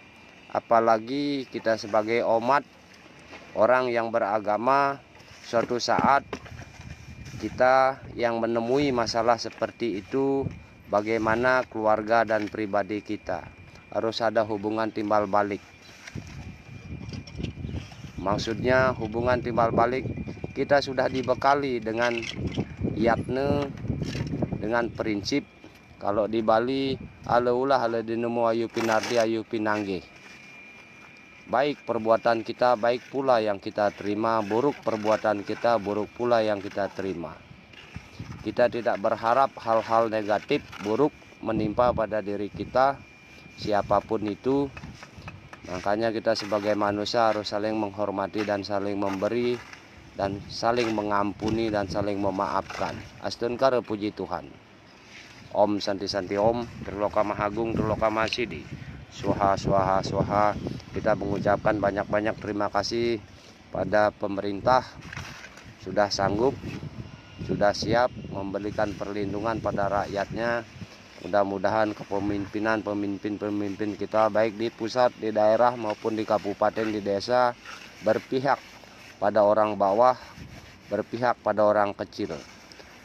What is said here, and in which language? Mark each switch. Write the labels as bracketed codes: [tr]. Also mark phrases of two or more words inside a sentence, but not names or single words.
[id] Apalagi kita sebagai umat, orang yang beragama, suatu saat kita yang menemui masalah seperti itu, bagaimana keluarga dan pribadi kita. Harus ada hubungan timbal balik. Maksudnya hubungan timbal balik, kita sudah dibekali dengan yatne, dengan prinsip. Kalau di Bali, [ban] alaulah ala dinemu ayu pinardi ayu pinangge. [id] Baik perbuatan kita, baik pula yang kita terima. Buruk perbuatan kita, buruk pula yang kita terima. Kita tidak berharap hal-hal negatif, buruk menimpa pada diri kita, siapapun itu. Makanya kita sebagai manusia harus saling menghormati dan saling memberi, dan saling mengampuni dan saling memaafkan. Astun kare puji Tuhan. [sa] Om Santi Santi Om, Triloka Mahagung, Triloka Mahasidi. Swaha swaha swaha. [id] Kita mengucapkan banyak-banyak terima kasih pada pemerintah, sudah sanggup, sudah siap memberikan perlindungan pada rakyatnya. Mudah-mudahan kepemimpinan pemimpin-pemimpin kita baik di pusat, di daerah maupun di kabupaten, di desa, berpihak pada orang bawah, berpihak pada orang kecil.